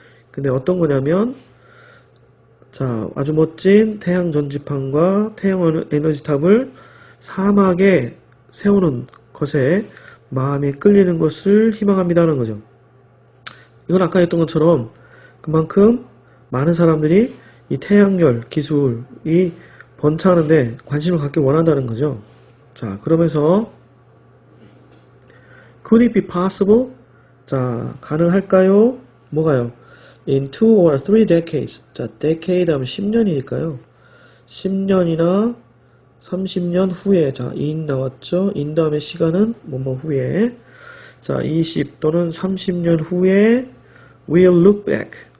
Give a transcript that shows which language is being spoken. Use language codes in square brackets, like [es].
[ko] 근데 어떤 거냐면 자, 아주 멋진 태양 전지판과 태양 에너지탑을 사막에 세우는 것에 마음이 끌리는 것을 희망합니다는 거죠. 이건 아까 했던 것처럼 그만큼 많은 사람들이 이 태양열 기술이 번창하는데 관심을 갖기 원한다는 거죠. 자, 그러면서 [en] could it be possible? [ko] 자, 가능할까요? 뭐가요? [en] In 2 or 3 decades. [ko] 자, decade 하면 10년이니까요. 10년이나 30년 후에. 자, in 나왔죠? in 다음에 시간은 뭐뭐 후에. 자, 20 또는 30년 후에 [en] we'll look back.